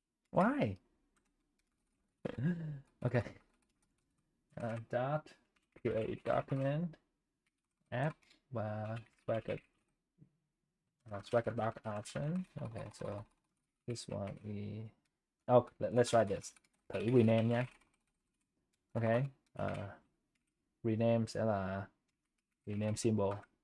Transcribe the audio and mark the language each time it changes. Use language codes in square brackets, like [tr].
[en] Why? Okay. Dot create document app và Swagger doc option. Okay, so this one is let's try this. [vi] Thử rename nha. Okay. Rename sẽ là rename symbol.